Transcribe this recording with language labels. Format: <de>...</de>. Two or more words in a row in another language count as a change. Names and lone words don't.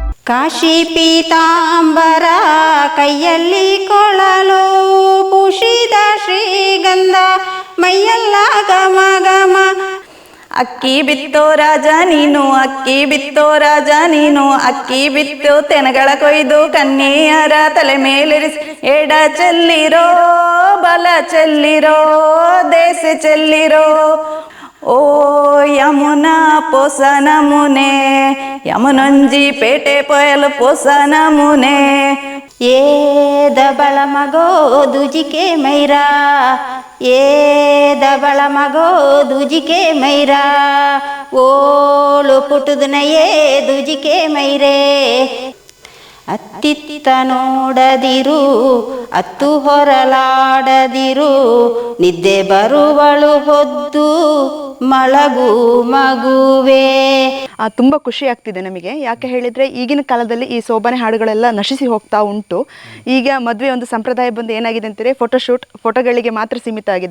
<kn>ಕಾಶಿ ಪೀತಾಂಬರ ಕೈಯಲ್ಲಿ ಕೊಳಲು ಪುಷಿದ ಶ್ರೀಗಂಧ ಮೈಯೆಲ್ಲ ಘಮ ಘಮ. ಅಕ್ಕಿ ಬಿತ್ತೋ ರಾಜ ನೀನು, ಅಕ್ಕಿ ಬಿತ್ತೋ ರಾಜ ನೀನು, ಅಕ್ಕಿ ಬಿತ್ತು ತೆನಗಳ ಕೊಯ್ದು ಕನ್ಯೆಯರ ತಲೆ ಮೇಲಿರಿಸಿ ಎಡ ಚೆಲ್ಲಿರೋ ಬಲ ಚೆಲ್ಲಿರೋ ದೇಶ ಚೆಲ್ಲಿರೋ.</kn> <tcy>ಓ ಯಮುನಾ ಪೋಸನ ಮುನೆ, ಯಮುನೊಂಜಿ ಪೇಟೆ ಪೊಯಲು ಪೋಸನ ಮುನೆ. ಏ ದಬಳ ಮಗೋ ದುಜಿಕೆ ಮೈರಾ, ಏ ದಬಳ ಮಗೋ ದುಜಿಕೆ ಮೈರಾ, ಓಳು ಪುಟುದನಯೇ ದುಜಿಕೆ ಮೈರೇ.</tcy> <kn>ಅತ್ತಿತ್ತ ನೋಡದಿರು, ಅತ್ತು ಹೊರಲಾಡದಿರು, ನಿದ್ದೆ ಬರುವಳು ಹೊದ್ದು ಮಳಗು ಮಗುವೆ. ತುಂಬ ಖುಷಿ ಆಗ್ತಿದೆ ನಮಗೆ. ಯಾಕೆ ಹೇಳಿದರೆ ಈಗಿನ ಕಾಲದಲ್ಲಿ ಈ ಸೋಬಾನೆ ಹಾಡುಗಳೆಲ್ಲ ನಶಿಸಿ ಹೋಗ್ತಾ ಉಂಟು. ಈಗ ಮದುವೆ ಒಂದು ಸಂಪ್ರದಾಯ ಬಂದು ಏನಾಗಿದೆ ಅಂತಾರೆ, ಫೋಟೋಶೂಟ್ ಫೋಟೋಗಳಿಗೆ ಮಾತ್ರ ಸೀಮಿತ ಆಗಿದೆ.</kn>